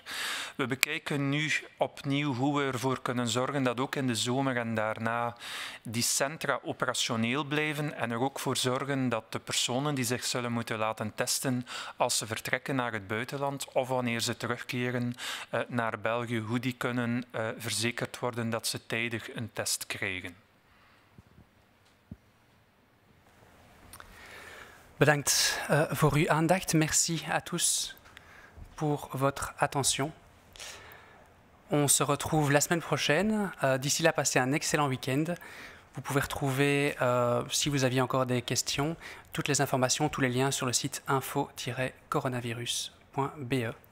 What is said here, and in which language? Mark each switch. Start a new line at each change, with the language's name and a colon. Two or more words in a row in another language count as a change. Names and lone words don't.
Dutch: We bekijken nu opnieuw hoe we ervoor kunnen zorgen dat ook in de zomer en daarna die centra operationeel blijven en er ook voor zorgen dat de personen die zich zullen moeten laten testen als ze vertrekken naar het buitenland of wanneer ze terugkeren naar België, hoe die kunnen verzekerd worden dat ze tijdig een test krijgen. Bedankt voor uw aandacht.
French: Merci à tous pour votre attention. On se retrouve la semaine prochaine. D'ici là, passez un excellent week-end. Vous pouvez retrouver, si vous aviez encore des questions, toutes les informations, tous les liens sur le site info-coronavirus.be.